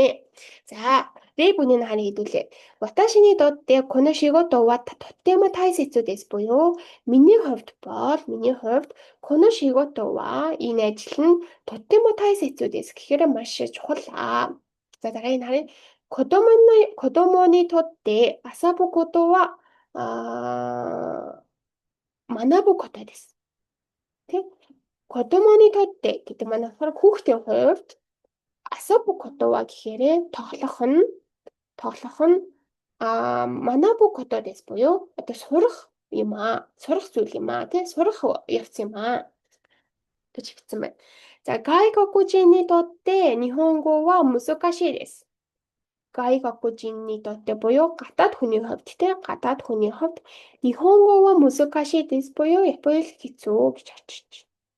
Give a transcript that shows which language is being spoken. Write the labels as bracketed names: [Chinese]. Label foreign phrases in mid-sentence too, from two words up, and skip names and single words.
[Mongolian] За, рэбүний хааны хэдүүлээ. [Japanese] 私にとってこの仕事はとても大切です [Mongolian] буюу миний хувьд [Japanese] この仕事は [Mongolian] энэ ажил нь [Japanese] とても大切です [Mongolian] гэхээр маш чухал. За дараагийн харъя. [Japanese] 子供にとって遊ぶことは学ぶことです。で、子供にとって [Mongolian] гэдэг маань болохоор хүүхдийн хувьд [Japanese] 遊ぶことは [Mongolian] гэхээр тоглох нь [Japanese] 学ぶことです [Mongolian] буюу одоо сурах юм сурах зүйл юм тий сурах явц юм гэж хэлсэн байна. За, [Japanese] 外国人にとって日本語は難しいです. 外国人にとって [Mongolian] буюу гадаад хүний хувьд те гадаад хүний хувьд [Japanese] 日本語は難しいです [Mongolian] буюу япон хэл хэцүү гэж очиж